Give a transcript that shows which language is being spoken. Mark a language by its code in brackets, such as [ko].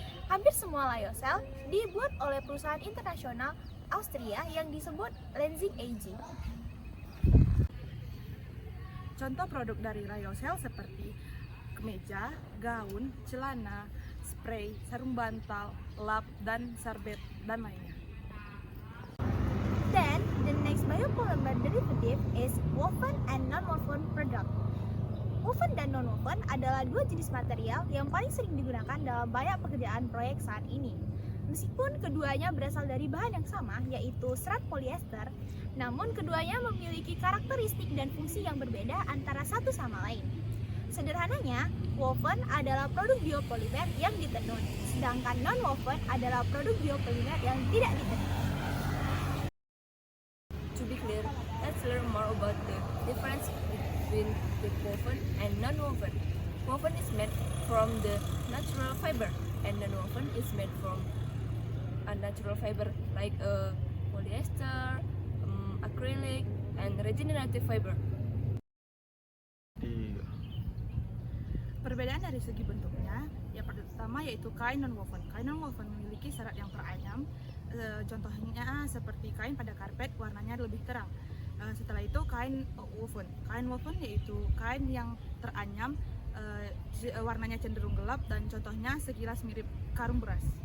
[id] Hampir semua lyocell dibuat oleh perusahaan internasional Austria yang disebut Lenzing AG. Contoh produk dari lyocell seperti kemeja, gaun, celana, spray, sarung bantal, lap, dan sarbet, dan lainnya. [en] Then, the next biopolymer derivative is woven and non-woven product. [id] Woven dan non-woven adalah dua jenis material yang paling sering digunakan dalam banyak pekerjaan proyek saat ini. Meskipun keduanya berasal dari bahan yang sama, yaitu serat polyester, namun keduanya memiliki karakteristik dan fungsi yang berbeda antara satu sama lain. Sederhananya, woven adalah produk biopolimer yang ditenun, sedangkan non-woven adalah produk biopolimer yang tidak ditenun. [en] To be clear, let's learn more about the difference between the woven and non-woven. Woven is made from the natural fiber, and non-woven is made from a natural fiber like polyester, acrylic, and regenerative fiber. [id] Perbedaan dari segi bentuknya, yang pertama yaitu kain non-woven. Kain non-woven memiliki serat yang teranyam, contohnya seperti kain pada karpet warnanya lebih terang. Setelah itu kain woven. Kain woven yaitu kain yang teranyam, warnanya cenderung gelap dan contohnya sekilas mirip karung beras.